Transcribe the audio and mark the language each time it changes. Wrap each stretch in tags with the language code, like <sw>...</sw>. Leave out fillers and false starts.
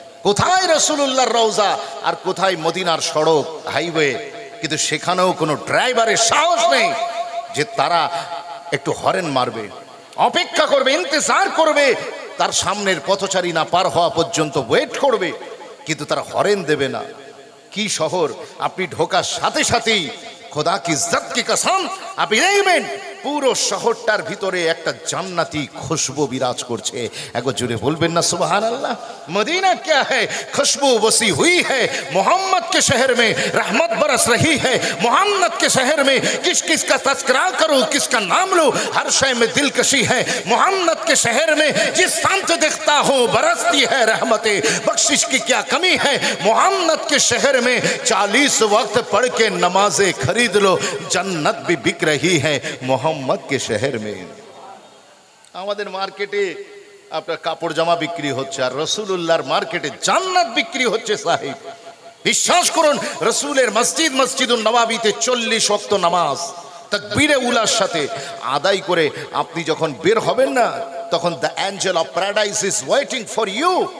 <bn>কোথায় রাসূলুল্লাহর রওজা আর কোথায় মদিনার সড়ক হাইওয়ে, কিন্তু সেখানেও কোনো ড্রাইভারের সাহস নেই যে তারা একটু হরেন মারবে, অপেক্ষা করবে, ইন্তজার করবে, তার সামনের পথচারী না পার হওয়া পর্যন্ত ওয়েট করবে, কিন্তু তারা হরেন দেবে না। কি শহর, আপনি ঢোকার সাথে সাথেই</bn> <hi>খোদা কি ইজ্জত কি কসম,</hi> <bn>আপনি দেখবেন পুরো শহরটার ভিতরে একটা জান্নাতি খুশবু বিরাজ করছে। একবার জোরে বলবেন না সুবহানাল্লাহ।</bn> <hi>मदीना क्या है, खुशबू बसी हुई है मोहम्मद के शहर में, रहमत बरस रही है मोहम्मद के शहर में। किस किस का तस्करा करूं, किसका नाम लूं, हर शय में दिलकशी है मोहम्मद के शहर में। जिस शांत देखता हूं बरसती है रहमतें, बख्शिश की क्या कमी है मोहम्मद के शहर में। 40 वक्त पढ़ के नमाजें खरीद लो, जन्नत भी बिक रही है मोहम्मद के शहर में।</hi> <bn>আমাদের মার্কেটে আপনার কাপড় জামা বিক্রি হচ্ছে, আর রাসূলুল্লাহর মার্কেটে জান্নাত বিক্রি হচ্ছে সাহেব। বিশ্বাস করুন, রাসূলের মসজিদ মসজিদুন নববীতে 40 ওয়াক্ত নামাজ তাকবীরে উলার সাথে আদায় করে আপনি যখন বের হবেন না, তখন</bn> <en>The angel of paradise is waiting for you.</en>